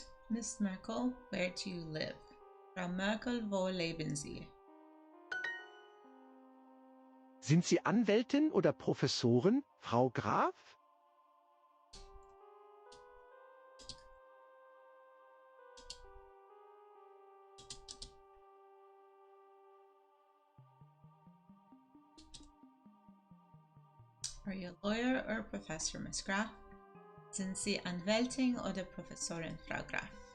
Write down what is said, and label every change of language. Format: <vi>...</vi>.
<en>Miss Merkel, where do you live?</en> <de>Frau Merkel, wo leben Sie? Sind Sie Anwältin oder Professorin, Frau Graf?</de> <en>Are you a lawyer or a professor, Miss Graf?</en> <de>Sind Sie Anwältin oder Professorin, Frau Graf?</de>